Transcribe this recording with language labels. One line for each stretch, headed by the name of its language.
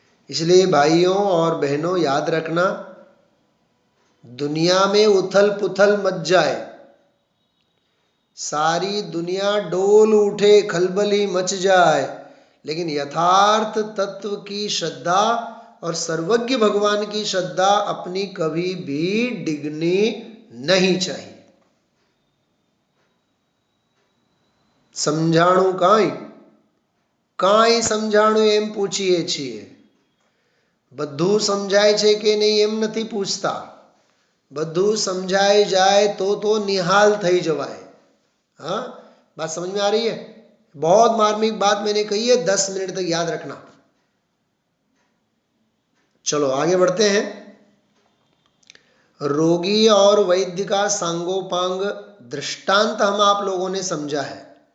Hindi: इसलिए भाइयों और बहनों याद रखना, दुनिया में उथल पुथल मच जाए, सारी दुनिया डोल उठे, खलबली मच जाए, लेकिन यथार्थ तत्व की श्रद्धा और सर्वज्ञ भगवान की श्रद्धा अपनी कभी भी डिगनी नहीं चाहिए।
Gujarati: समझाणु કાંઈ સમજાણું એમ પૂછીએ છીએ, બધું સમજાય છે કે નહીં એમ નથી પૂછતા, બધું સમજાય જાય तो निहाल થઈ જવાય।
Hindi: हाँ, बात समझ में आ रही है? बहुत मार्मिक बात मैंने कही है, 10 मिनट तक याद रखना। चलो आगे बढ़ते हैं। रोगी और वैद्य का सांगोपांग दृष्टांत हम आप लोगों ने समझा है।